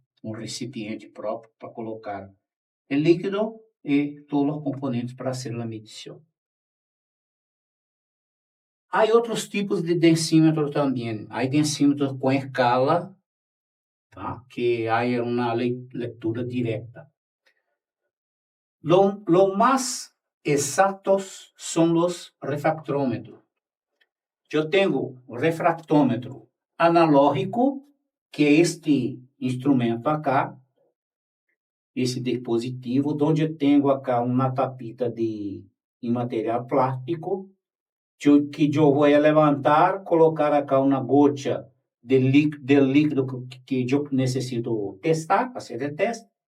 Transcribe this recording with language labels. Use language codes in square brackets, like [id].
[pt] Um recipiente próprio para colocar o líquido e todos os componentes para fazer a medição. Há outros tipos de densímetro também. Há densímetros com escala, tá? Que há uma leitura direta. [es] Lo más exactos son los refractómetros. [pt] Eu tenho o refractômetro analógico, que é este instrumento acá, esse dispositivo, onde eu tenho acá uma tapita de material plástico, que eu vou levantar, colocar acá uma gota de líquido que eu necessito testar, fazer o teste.